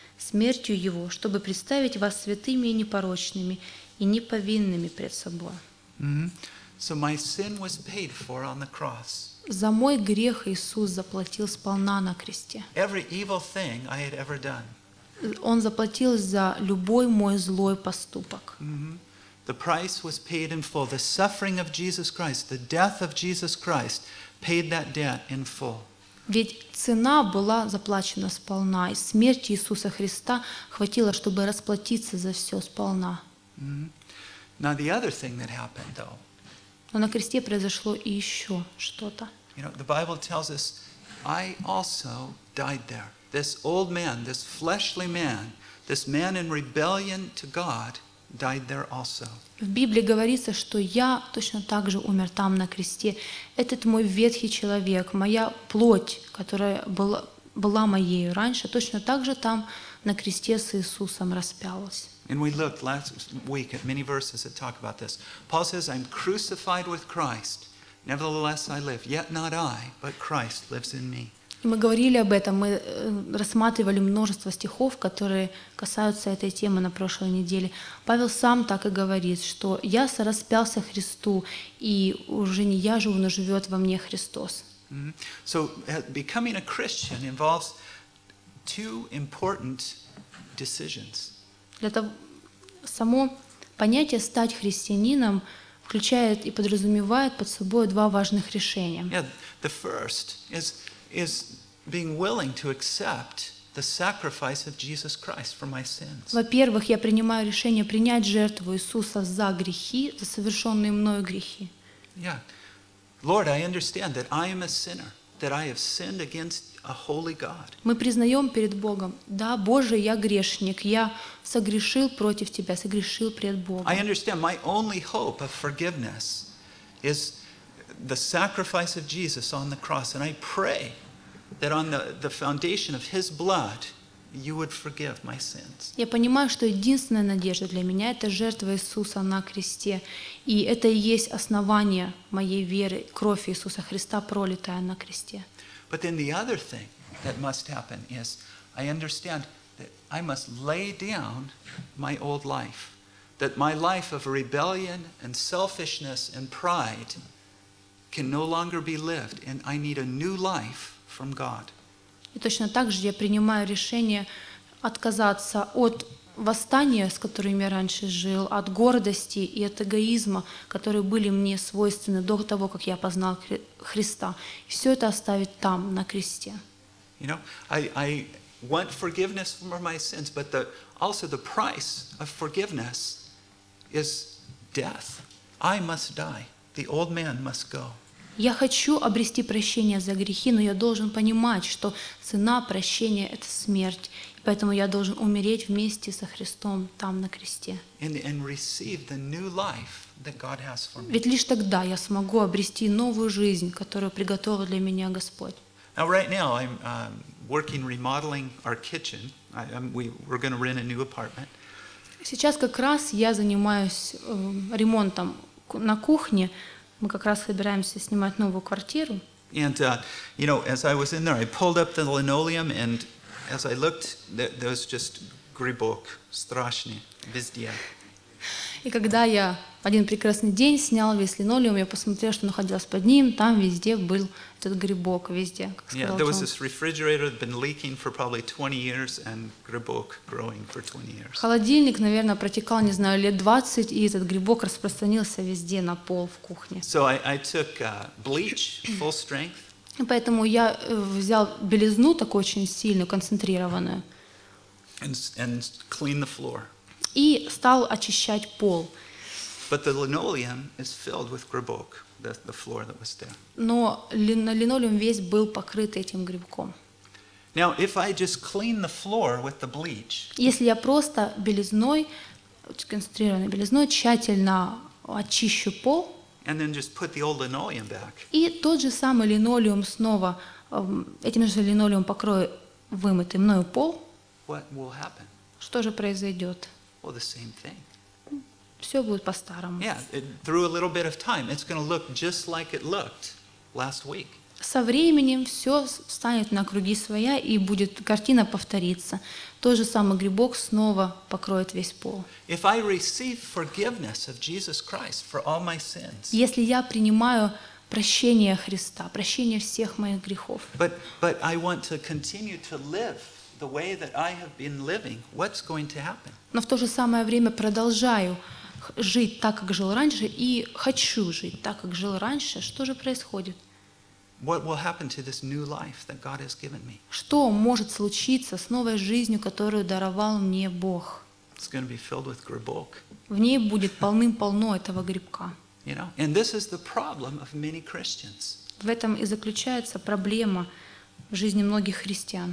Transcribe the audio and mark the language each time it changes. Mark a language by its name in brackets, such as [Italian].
[Russian] смертью Его, чтобы представить вас святыми и непорочными, и неповинными пред собой. За мой грех Иисус заплатил сполна на кресте. [English] Every evil thing I had ever done. [Russian] Он заплатил за любой мой злой поступок. [English] The price was paid in full. The suffering of Jesus Christ, the death of Jesus Christ paid that debt in full. [Russian] Ведь цена была заплачена сполна, и смерть Иисуса Христа хватило, чтобы расплатиться за все сполна. [English] Now the other thing that happened, though. [Russian] Но на кресте произошло и еще что-то. [English] You know, the Bible tells us, I also died there. This old man, this fleshly man, this man in rebellion to God, died there also. [Russian] В Библии говорится, что я точно так же умер там на кресте. Этот мой ветхий человек, моя плоть, которая была моей раньше, точно так же там на кресте с Иисусом распялась. [English] And we looked last week at many verses that talk about this. Paul says, I'm crucified with Christ. Nevertheless, I live. Yet not I, but Christ lives in me. [Russian] Мы говорили об этом, мы рассматривали множество стихов, которые касаются этой темы на прошлой неделе. Павел сам так и говорит, что «Я сораспялся Христу, и уже не я живу, но живет во мне Христос». [English] So, becoming a Christian involves two important decisions. [Russian] Для того, само понятие «стать христианином» включает и подразумевает под собой два важных решения. [English] Yeah, the first is being willing to accept the sacrifice of Jesus Christ for my sins. [Russian] Во-первых, я принимаю решение принять жертву Иисуса за грехи, за совершенные мною грехи. Yeah. [English] Lord, I understand that I am a sinner, that I have sinned against a holy God. [Russian] Мы признаем перед Богом: "Да, Боже, я грешник, я согрешил против тебя, согрешил пред Богом". [English] I understand my only hope of forgiveness is the sacrifice of Jesus on the cross, and I pray that on the foundation of His blood, you would forgive my sins. [Russian] Я понимаю, что единственная надежда для меня — это жертва Иисуса на кресте, и это и есть основание моей веры, кровь Иисуса Христа, пролитая на кресте. [English] But then the other thing that must happen is, I understand that I must lay down my old life, that my life of rebellion and selfishness and pride can no longer be lived, and I need a new life. From God. [Russian] И точно так же я принимаю решение отказаться от восстания, с которым я раньше жил, от гордости и от эгоизма, которые были мне свойственны до того, как я познал Христа. Все это оставить там, на кресте. [English] You know, I want forgiveness for my sins, but also the price of forgiveness is death. I must die. The old man must go. [Russian] Я хочу обрести прощение за грехи, но я должен понимать, что цена прощения — это смерть. Поэтому я должен умереть вместе со Христом там на кресте. Ведь лишь тогда я смогу обрести новую жизнь, которую приготовил для меня Господь. [English] Now, right now I'm working remodeling our kitchen. We're going to rent a new apartment. [Russian] Сейчас как раз я занимаюсь ремонтом на кухне. Мы как раз собираемся снимать новую квартиру. [English] And you know, as I was in there, I pulled up the linoleum, and as I looked, there was just [Russian] грибок, страшный, везде. И когда я один прекрасный день снял весь линолеум, я посмотрел, что находилось под ним, там везде был этот грибок, везде. [English] Yeah, there was this refrigerator that had been leaking for probably 20 years, and грибок growing for 20 years. [Russian] Холодильник, наверное, протекал, не знаю, лет 20, и этот грибок распространился везде на пол в кухне. [English] So I took bleach, full strength. [Russian] Поэтому я взял белизну такую очень сильную, концентрированную. [English] And clean the floor. [Russian] И стал очищать пол. [English] But the linoleum is filled with грибок, the floor that was there. [Russian] Но линолеум весь был покрыт этим грибком. [English] Now, if I just clean the floor with the bleach, [Russian] если я просто белизной, концентрированной белизной, тщательно очищу пол, [English] and then just put the old linoleum back, [Russian] и тот же самый линолеум снова, этим же линолеум покрою вымытый мною пол, [English] what will happen? [Russian] Что же произойдет? [English] Well, the same thing. [Russian] Все будет по-старому. [English] Yeah, through a little bit of time, it's going to look just like it looked last week. [Russian] Со временем все встанет на круги своя, и будет картина повториться. Тот же самый грибок снова покроет весь пол. [English] If I receive forgiveness of Jesus Christ for all my sins, [Russian] если я принимаю прощение Христа, прощение всех моих грехов, [English] but I want to continue to live the way that I have been living, what's going to happen? [Russian] Но в то же самое время продолжаю жить так, как жил раньше, и хочу жить так, как жил раньше, что же происходит? [English] What will happen to this new life that God has given me? [Russian] Что может случиться с новой жизнью, которую даровал мне Бог? [English] It's going to be filled with грибок. [Russian] В ней будет полным-полно этого грибка. [English] You know, and this is the problem of many Christians. [Russian] В этом и заключается проблема в жизни многих христиан.